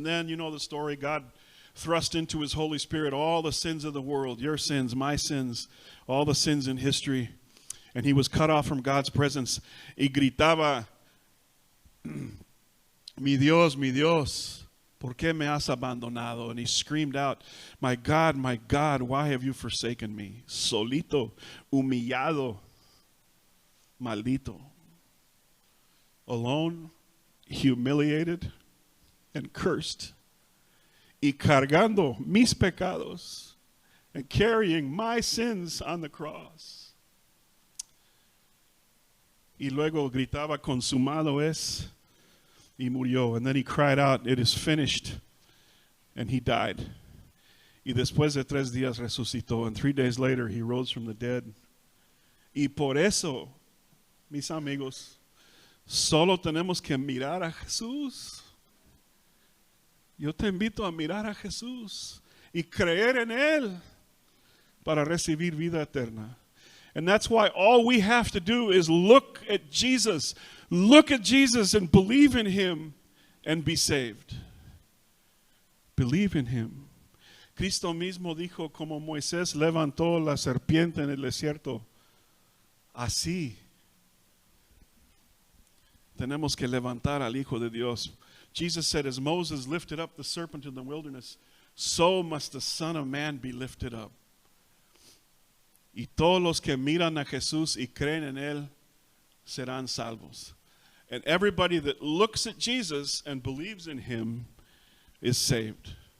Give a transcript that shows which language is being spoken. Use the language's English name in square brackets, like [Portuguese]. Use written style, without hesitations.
[English] And then you know the story. God thrust into his Holy Spirit all the sins of the world. Your sins, my sins. All the sins in history. And he was cut off from God's presence. [Spanish] Y gritaba, mi Dios, ¿por qué me has abandonado? [English] And he screamed out, my God, why have you forsaken me? [Spanish] Solito, humillado, maldito. [English] Alone, humiliated, and cursed. [Spanish] Y cargando mis pecados, [English] and carrying my sins on the cross. [Spanish] Y luego gritaba, consumado es, y murió. [English] And then he cried out, it is finished. And he died. [Spanish] Y después de 3 días resucitó. [English] And 3 days later he rose from the dead. [Spanish] Y por eso, mis amigos, solo tenemos que mirar a Jesús. Yo te invito a mirar a Jesús y creer en Él para recibir vida eterna. [English] And that's why all we have to do is look at Jesus. Look at Jesus and believe in him and be saved. Believe in him. [Spanish] Cristo mismo dijo, como Moisés levantó la serpiente en el desierto, así tenemos que levantar al Hijo de Dios. [English] Jesus said, as Moses lifted up the serpent in the wilderness, so must the Son of Man be lifted up. [Spanish] Y todos los que miran a Jesús y creen en Él serán salvos. [English] And everybody that looks at Jesus and believes in Him is saved.